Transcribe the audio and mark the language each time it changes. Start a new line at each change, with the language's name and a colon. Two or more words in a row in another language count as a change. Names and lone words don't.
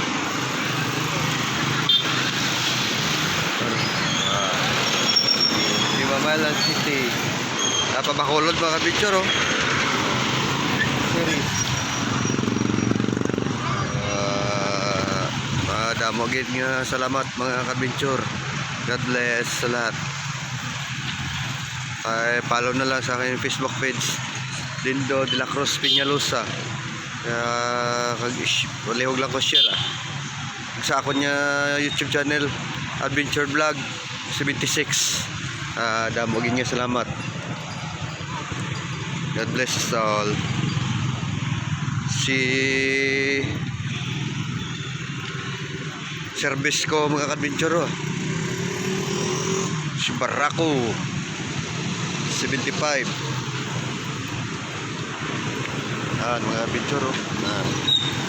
Hiligaynon: Himamaylan City. Napabakulod mga adventure oh. Series. Damo gid nga salamat mga adventure.
English: God bless
Filipino: sa lahat. Ay follow na lang sa aking Facebook page, Lindo de la Cruz Peñalosa.
Hiligaynon: Walihog lang ko share sa ako niya YouTube channel Adventure Vlog 76. Damo gid nga salamat.
English: God bless us all.
Hiligaynon: Si service ko mga adventure si Barako 75. Mga adventure